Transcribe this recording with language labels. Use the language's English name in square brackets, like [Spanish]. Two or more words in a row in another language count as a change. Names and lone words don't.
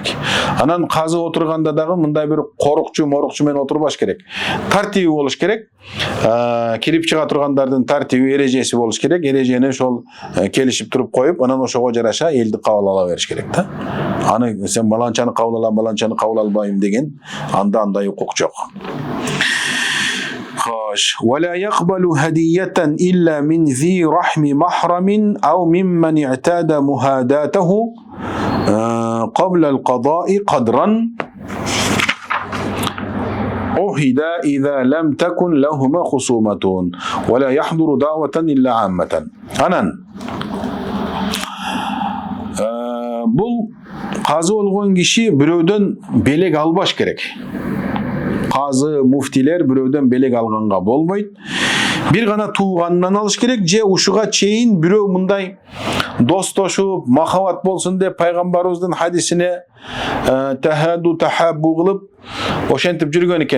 [Kyrgyz] Анан казы отурганда дагы мындай бир корукчу менен отурбаш керек. Тартиби болуш керек. Кирип чыга тургандардын тартиби, эрежеси болуш керек. Эрежени ошол келишип туруп коюп, анан ошого жараша элди кабыл ала бериш керек да. Аны сен баланчаны кабыл алам, баланчаны кабыл албайм деген андай укук жок. [Arabic] ولا يقبل هدية إلا من ذي رحم محرم أو ممن اعتاد مهاداته قبل القضاء قدرا عهد إذا لم تكن لهما خصومة ولا يحضر دعوة إلا عامة. [Kyrgyz] Анан бул казы болгон киши бирөөдөн белек албаш керек. Казы, муфтилер бирөөдөн белек алганга болбойт. Бир гана тууганынан алыш керек, же ушуга чейин бирөө мындай достошуп, махабат болсун деп пайгамбарыбыздын хадисине тахаббу кылып ошентип жүргөн экен.